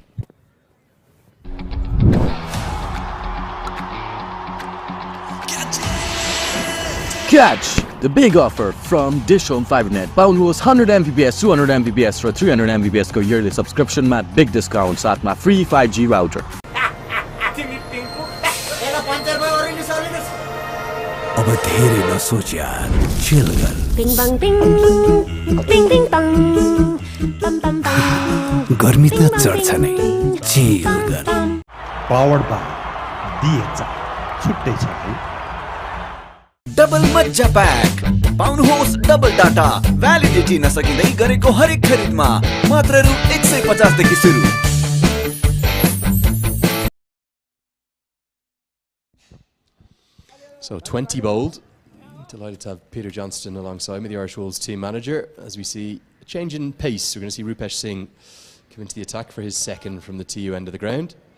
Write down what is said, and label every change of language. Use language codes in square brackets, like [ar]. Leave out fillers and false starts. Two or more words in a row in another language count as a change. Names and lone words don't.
[en] Catch the big offer from DishHome Fibernet. [ne] पाउनुहोस् 100 Mbps, 200 Mbps र 300 Mbps को [en] yearly subscription [ne] मा [en] big discount [ne] साथमा [en] free 5G router. [ne] अब धेरै नसोच यार, chill गर. Bing bang bing, bing bing bang, bam bam bam. गर्मी त चढ्छ नै, chill गर. [en] Powered by DHI. [ne] छुट्टै छ है. डबल मज्जा प्याक पाउनुहोस् [en] double data validity [ne] नसकिँदै गरेको हरेक खरिदमा मात्र रु 150 देखि सुरु. [en] So 20 bowled. Delighted to have Peter Johnston alongside me, the Irish Wolves team manager, as we see a change in pace. We're going to see Rupesh Singh come into the attack for his second from the TU end of the ground.